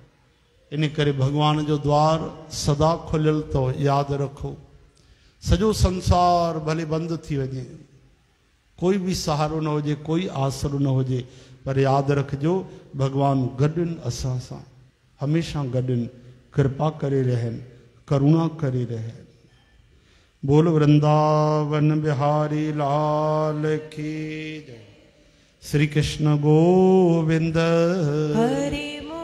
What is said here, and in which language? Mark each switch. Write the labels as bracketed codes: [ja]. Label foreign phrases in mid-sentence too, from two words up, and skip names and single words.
[sd] इन करे भॻवान जो द्वार सदा खुलियल अथव, यादि रखो। सॼो संसार भले बंदि थी वञे, कोई बि सहारो न हुजे, कोई आसरो न हुजे, पर यादि रखिजो भॻवान गॾु आहिनि असां सां, हमेशह गॾु आहिनि, कृपा करे रहनि, करुणा करे रहनि। [hi] बोल वृंदावन बिहारी लाल की जय। श्री कृष्ण गोविंद हरे